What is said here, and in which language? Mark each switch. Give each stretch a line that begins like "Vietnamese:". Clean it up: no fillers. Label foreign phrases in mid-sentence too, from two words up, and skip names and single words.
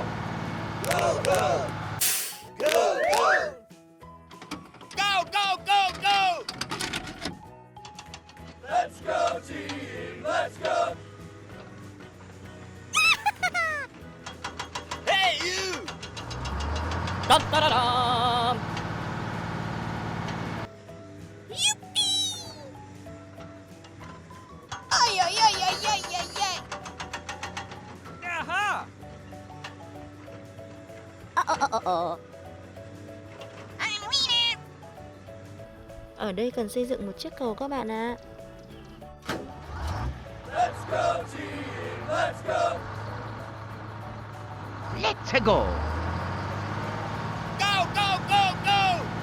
English: Go, go. Go, go. Go, go, go, go! Let's go, team. Let's go. Hey, you! Dum da da dum. Aha!
Vietnamese: Ở đây cần xây dựng một chiếc cầu các bạn ạ.
English: Let's go, team. Let's go. Let's go. Go, go, go, go!